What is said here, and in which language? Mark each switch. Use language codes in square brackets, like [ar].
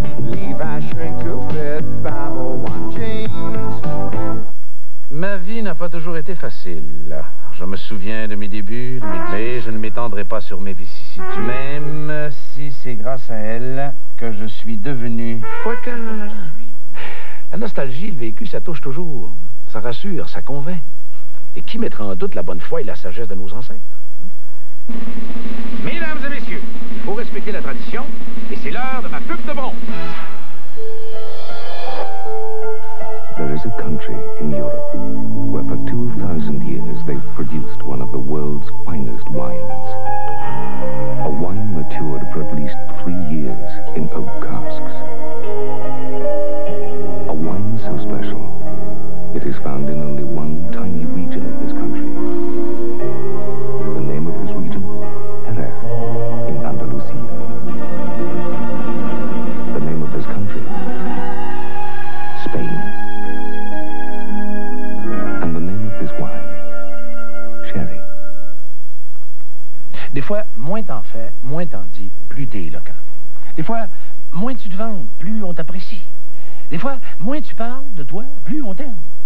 [en] Levi's shrink to fit 501 jeans. [fr] Ma vie n'a pas toujours été facile. Je me souviens de mes débuts, mais je ne m'étendrai pas sur mes vicissitudes. Même si c'est grâce à elle que je suis devenu... Quoique... La nostalgie, le vécu, ça touche toujours. Ça rassure, ça convainc. Et qui mettra en doute la bonne foi et la sagesse de nos ancêtres? Mesdames et messieurs, il faut respecter la tradition, et c'est l'heure de ma pub de bronze. [en] There is a country in Europe where for 2,000 years they've produced one of the world's finest wines. A wine matured for at least 3 years in oak casks. A wine so special, it is found in only one tiny region of this country. The name of this region? Jerez, in Andalusia. The name of this country? Spain. And the name of this wine? Sherry. [fr] Des fois, moins t'en fais, moins t'en dis, plus t'es éloquent. Des fois, moins tu te vantes, plus on t'apprécie. Des fois, moins tu parles de toi, plus on t'aime.